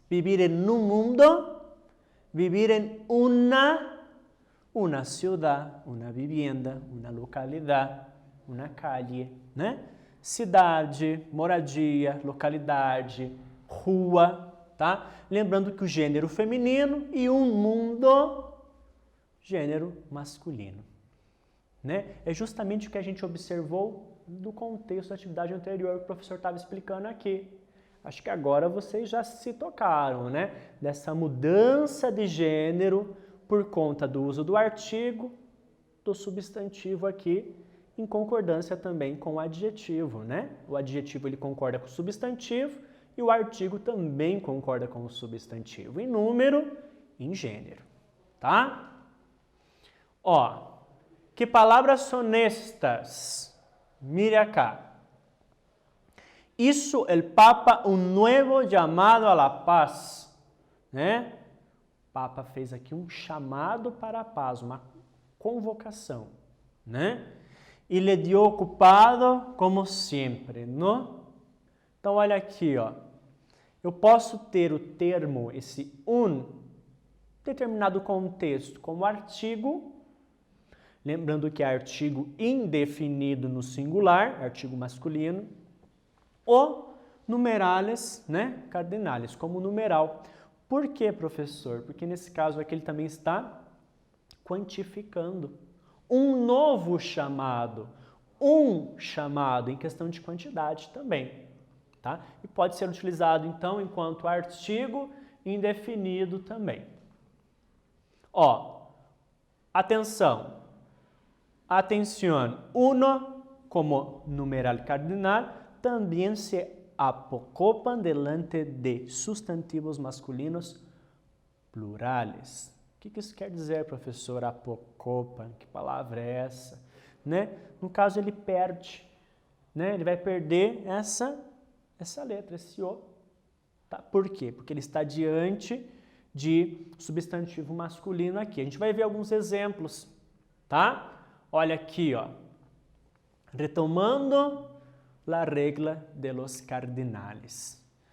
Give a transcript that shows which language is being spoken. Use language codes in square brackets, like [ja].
[es] Vivir en un mundo, vivir en una ciudad, una vivienda, una localidad, una calle, né? [pt] Cidade, moradia, localidade, rua, tá? Lembrando que o gênero feminino e um mundo, gênero masculino, né? É justamente o que a gente observou do contexto da atividade anterior que o professor estava explicando aqui. Acho que agora vocês já se tocaram, né? Dessa mudança de gênero por conta do uso do artigo, do substantivo aqui, em concordância também com o adjetivo, né? O adjetivo ele concorda com o substantivo e o artigo também concorda com o substantivo, em número, em gênero, tá? Ó, que palavras são estas? [es] Mire acá. Hizo el Papa un nuevo llamado a la paz, né? [pt] O Papa fez aqui um chamado para a paz, uma convocação, né? E le dio ocupado como sempre, não? Então, olha aqui, ó. Eu posso ter o termo, esse determinado contexto, como artigo, lembrando que é artigo indefinido no singular, artigo masculino, ou numerales, né, cardinales, como numeral. Por quê, professor? Porque nesse caso aqui ele também está quantificando. Um novo chamado, em questão de quantidade também, tá? E pode ser utilizado, então, enquanto artigo indefinido também. Ó, atenção, [es] atención, uno como numeral cardinal también se apocopan delante de sustantivos masculinos plurales. [pt] O que isso quer dizer, professor? Apocopan, que palavra é essa? Né? No caso, ele perde, né? Ele vai perder essa letra, esse O. Tá? Por quê? Porque ele está diante de substantivo masculino aqui. A gente vai ver alguns exemplos, tá? Olha aqui, ó. [es] Retomando la regla de los cardinales.